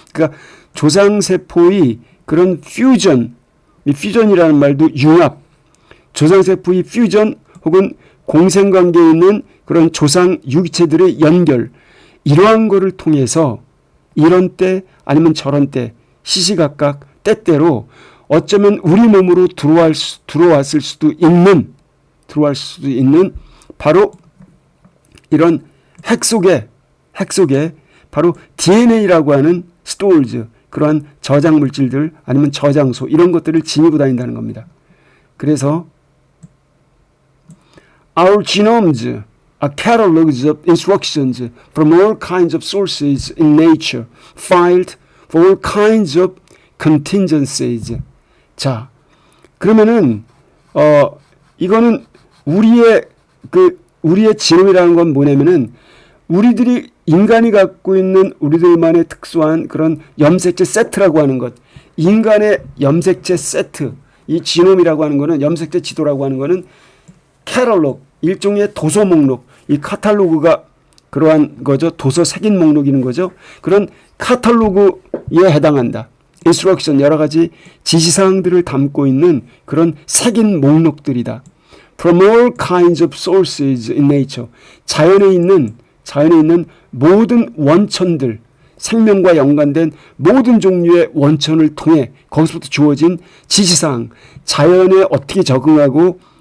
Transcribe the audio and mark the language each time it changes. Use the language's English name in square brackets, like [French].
[Korean] 그러니까 조상세포의 그런 퓨전, 이 퓨전이라는 말도 융합, 조상세포의 퓨전 혹은 공생관계에 있는 그런 조상 유기체들의 연결, 이러한 거를 통해서 이런 때 아니면 저런 때 시시각각 때때로 어쩌면 우리 몸으로 들어왔을 수도 있는 바로 이런 핵 속에 바로 DNA라고 하는 스토리즈, 그러한 저장 물질들 아니면 저장소 이런 것들을 지니고 다닌다는 겁니다. 그래서 [English] our genomes are catalogs of instructions from all kinds of sources in nature, filed for all kinds of contingencies. [Korean] 자, 그러면은 이거는 우리의 지놈이라는 건 뭐냐면은 우리들이 인간이 갖고 있는 우리들만의 특수한 그런 염색체 세트라고 하는 것, 인간의 염색체 세트, 이 지놈이라고 하는 거는 염색체 지도라고 하는 거는 캐탈로그, 일종의 도서 목록, 이 카탈로그가 그러한 거죠. 도서 색인 목록이는 거죠. 그런 카탈로그에 해당한다. 인스트럭션, 여러 가지 지시사항들을 담고 있는 그런 색인 목록들이다. [English] from all kinds of sources in nature. [Korean] 자연에 있는 모든 원천들, 생명과 연관된 모든 종류의 원천을 통해 거기서부터 주어진 지시사항, 자연에 어떻게 적응하고